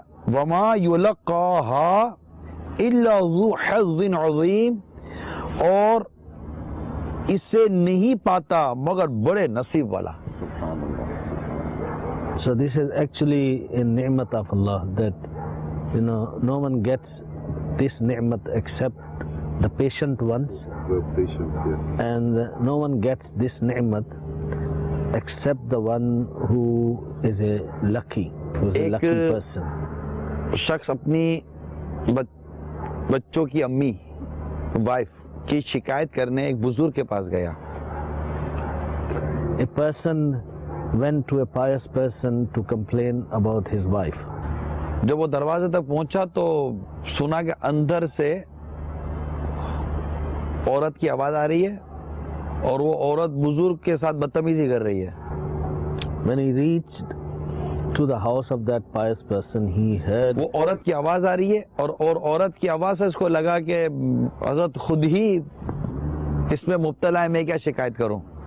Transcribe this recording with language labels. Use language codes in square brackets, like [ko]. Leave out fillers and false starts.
[ar] वमा युलक्काहा इल्ला ज़ू हज़्ज़िन अज़ीम, और [hi] इसे नहीं पाता मगर बड़े नसीब वाला. [en] So this is actually a ni'mat of Allah, that no one gets this ni'mat except the patient ones, and no one gets this ni'mat except the one who is a lucky person. [hi] शख्स अपनी बच्चों की अम्मी wife की शिकायत करने एक बुजुर्ग के पास गया. [en] A person went to a pious person to complain about his wife. [hi] जब वो दरवाजे तक पहुंचा तो सुना कि अंदर से औरत की आवाज आ रही है और वो औरत बुजुर्ग के साथ बदतमीजी कर रही है. [en] When he reached to the house of that pious person, he heard [hi] वो औरत की आवाज आ रही है और औरत की आवाज से इसको लगा कि हजरत खुद ही इसमें मुब्तला है, मैं क्या शिकायत करूं.